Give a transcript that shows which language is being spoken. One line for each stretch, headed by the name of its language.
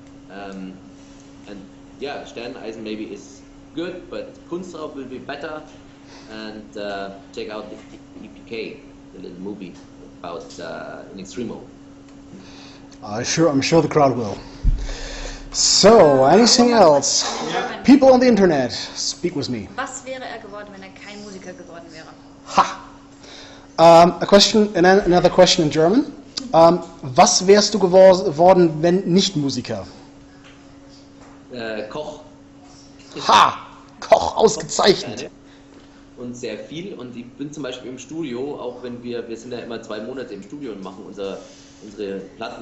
English: And yeah, Sterneneisen maybe is good, but Kunstraub will be better. And check out the EPK, the little movie about In Extremo. I'm sure the crowd will. So, anything else? People on the internet, speak with me.
German: Was wäre geworden, wenn kein Musiker geworden wäre? Ha!
English: Another question in German.
German: Was wärst du geworden, wenn nicht Musiker? Koch. Ha! Koch, ausgezeichnet. Und sehr viel. Und ich bin zum Beispiel im Studio, auch wenn wir sind ja immer 2 Monate im Studio und machen unsere Platten.